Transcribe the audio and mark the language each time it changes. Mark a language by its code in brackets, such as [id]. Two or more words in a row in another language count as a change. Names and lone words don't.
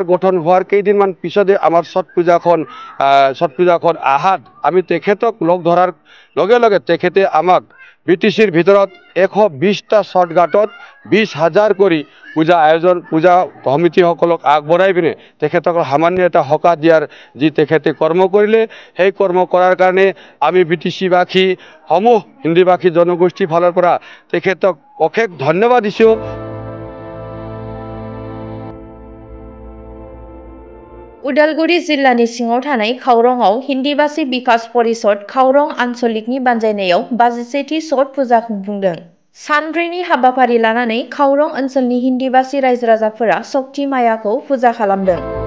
[as] গঠন হওয়ার কেইদিনমান পিছতে আমার ছট পূজাখন আহাত আমি তেখেতক লগ ধরার লগে লগে তেখেতে আমাক বিটিসির ভিতৰত ১২০টা ছটঘাটত ২০,০০০ করে পূজা সমিতিসকলক আগবঢ়াই পিনে তেখেতসকল সামান্য এটা সকাহ দিয়ার যি তেখেতে কর্ম কৰিলে সেই কর্ম করার কারণে আমি বিটিসিবাসী সমূহ হিন্দীভাষী জনগোষ্ঠী ফালৰ পৰা তেখেতক অশেষ ধন্যবাদ দিছোঁ। [brx] उदालगुरि जिल्लानि सिङाव थानाय खावरंआव हिन्दीभाषी बिकास परिषद खावरं आन्सलिकनि बानजायनायाव 82थि छठ पुजा खुंफुंदों। सानब्रैनि हाबाफारि लानानै खावरं ओनसोलनि हिन्दीभाषी रायजो राजाफोरा शक्ति मायाखौ फुजा खालामदों।